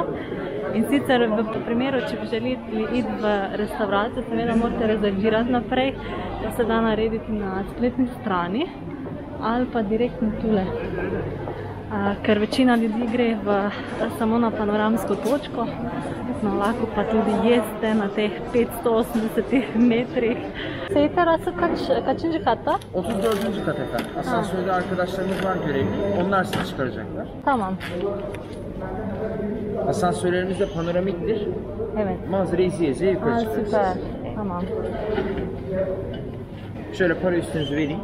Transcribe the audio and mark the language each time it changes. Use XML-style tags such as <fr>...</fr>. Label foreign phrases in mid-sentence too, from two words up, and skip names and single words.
<sl>In sicer v primeru, če bi želeli iti v restauracijo, seveda morate rezervirati naprej, to se da narediti na spletni strani ali pa direktno tule. Ker večina ljudi gre samo na panoramsko točko, no, lahko pa tudi jeste na teh 580 metrih.</sl> <tr>Seyterası kaçıncı katta? 34. kat efendim. Asansörde arkadaşlarımız var görevli. Onlar sizi çıkaracaklar. Tamam. Asansörlerimiz de panoramiktir. Evet. Manzara izleye izleye yukarı çıkarız. Süper. Tamam. Şöyle para üstünüzü vereyim.</tr>